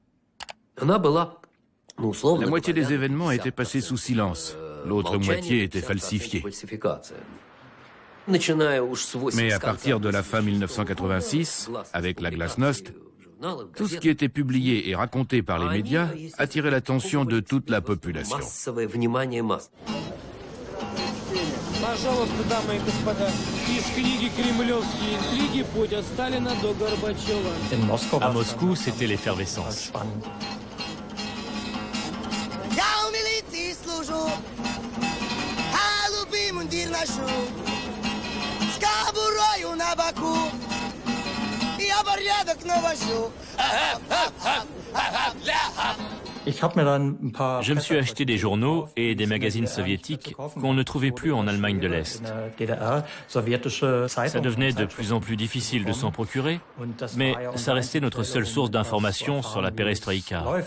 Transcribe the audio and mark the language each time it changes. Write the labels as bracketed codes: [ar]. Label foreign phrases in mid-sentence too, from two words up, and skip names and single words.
[fr] La moitié des événements étaient passés sous silence. L'autre moitié était falsifiée. Mais à partir de la fin 1986, avec la glasnost, Tout ce qui était publié et raconté par les médias attirait l'attention de toute la population. [ru] Пожалуйста, дамы и господа, из книги «Кремлевские интриги. Путь от Сталина до Горбачева». [fr] À Moscou, c'était l'effervescence. [ru] Я у милиции служу, голубый мундир ношу, с кобурою на боку, я порядок навожу. [fr] Je me suis acheté des journaux et des magazines soviétiques qu'on ne trouvait plus en Allemagne de l'Est. Ça devenait de plus en plus difficile de s'en procurer, mais ça restait notre seule source d'information sur la perestroïka.